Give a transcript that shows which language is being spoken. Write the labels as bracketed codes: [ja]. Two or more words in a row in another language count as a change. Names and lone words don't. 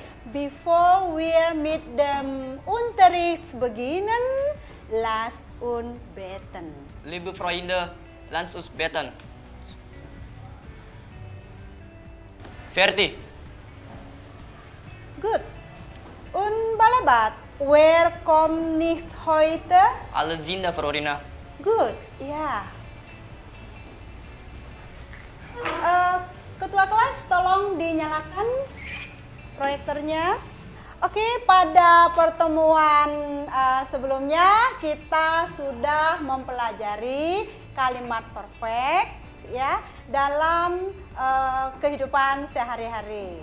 [en] before we meet [de] dem Unterricht beginnen, lasst uns beten. Liebe Freunde, lasst uns beten. Fertig. Gut. Und Balabat, wer kommt nicht heute? Alle sind da, Frau Rina. [en] Good, ya. [id] Ketua kelas, tolong dinyalakan proyektornya. Oke, pada pertemuan sebelumnya kita sudah mempelajari kalimat perfect ya dalam kehidupan sehari-hari.